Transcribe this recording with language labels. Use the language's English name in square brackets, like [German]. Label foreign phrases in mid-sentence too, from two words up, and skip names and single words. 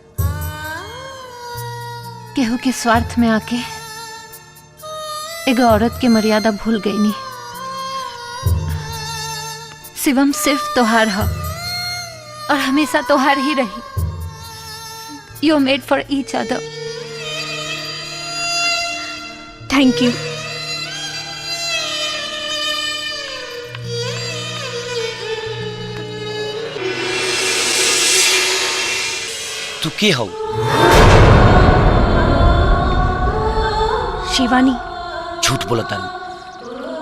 [Bhojpuri] केहू के स्वार्थ में आके एगो औरत के मर्यादा भूल गई नी। शिवम सिर्फ तोहार है और हमेशा तोहार ही रही। [English] You made for each other. Thank you. [Bhojpuri] तू के हो? शिवानी। झूठ बोलता नहीं।